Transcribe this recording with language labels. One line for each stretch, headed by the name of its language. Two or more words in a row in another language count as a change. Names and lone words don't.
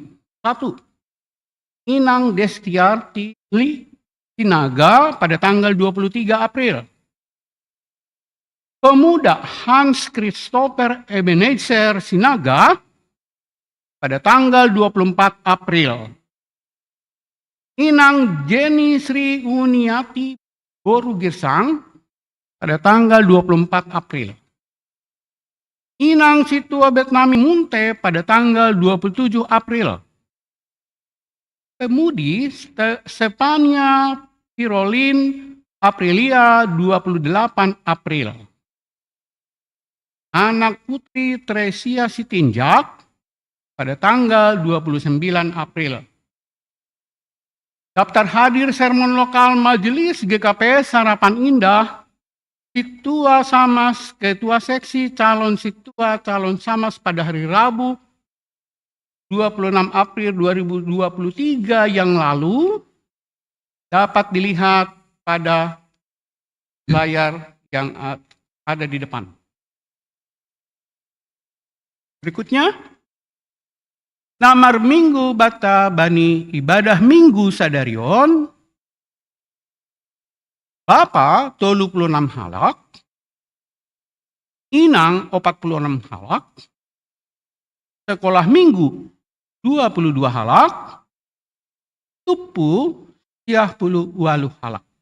Indonesian: 1. Inang Destiarti Sinaga pada tanggal 23 April. Pemuda Hans Christopher Ebenezer Sinaga pada tanggal 24 April. Inang Jenny Sri Uniati Boru Girsang pada tanggal 24 April. Inang Situa Betnami Munte pada tanggal 27 April. Pemudi Stefania Pirolin Aprilia 28 April. Anak putri Tresia Sitinjak pada tanggal 29 April. Daftar hadir sermon lokal Majelis GKP Sarapan Indah, Siktua Samas, Ketua Seksi Calon Siktua Calon Samas pada hari Rabu 26 April 2023 yang lalu dapat dilihat pada layar yang ada di depan. Berikutnya,
Batak Simalungun: namar minggu bata bani ibadah minggu sadarion, Bapa 36 halak, Inang 46 halak,
Indonesian: sekolah minggu
Batak Simalungun: 22 halak, Tupu 38 halak.